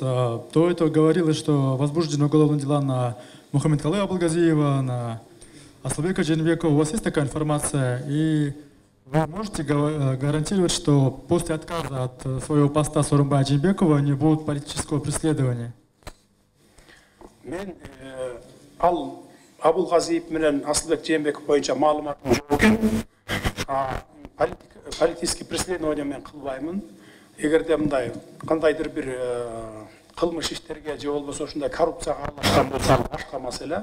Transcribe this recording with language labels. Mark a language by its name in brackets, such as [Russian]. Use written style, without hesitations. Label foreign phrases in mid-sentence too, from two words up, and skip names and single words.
[Russian] До этого говорилось, что возбуждены уголовные дела на Мухаммедкалая Абылгазиева, на Аслабека Дженбекова. У вас есть такая информация? И вы можете гарантировать, что после отказа от своего поста Сооронбая Дженбекова не будет политического преследования? [Kyrgyz] Мен ал Абылгазиев менен Аслбек Жээнбеков боюнча маалыматым жок экен. [Russian] Политический преследование [Kyrgyz] мен кылбаймын. Эгерде мындай кандайдыр бир кылмыш иштерге же болбосо ушундай коррупцияга аралашкан болсо ал башка маселе.